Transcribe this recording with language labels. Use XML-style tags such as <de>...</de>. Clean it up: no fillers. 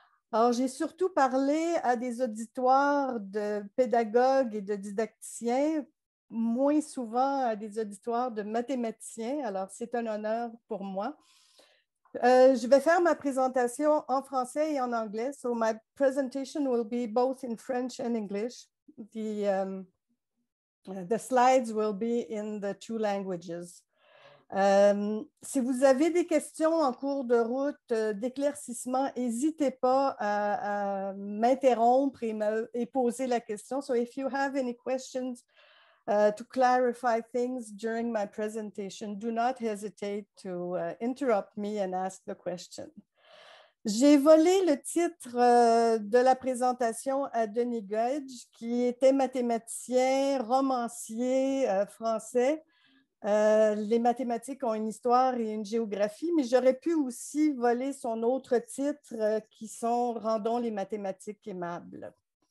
<fr>Alors, j'ai surtout parlé à des auditoires de pédagogues et de didacticiens, moins souvent à des auditoires de mathématiciens. Alors, c'est un honneur pour moi. Je vais faire ma présentation en français et en anglais.</fr> <en>So my presentation will be both in French and English. The slides will be in the two languages.</en> <fr>Si vous avez des questions en cours de route, d'éclaircissement, n'hésitez pas à m'interrompre et poser la question.</fr> <en>So if you have any questions, to clarify things during my presentation, do not hesitate to interrupt me and ask the question.</en> <fr>J'ai volé le titre de la présentation à Denis Gudge, qui était mathématicien, romancier français. Les mathématiques ont une histoire et une géographie, mais j'aurais pu aussi voler son autre titre qui sont « Rendons les mathématiques aimables ».</fr>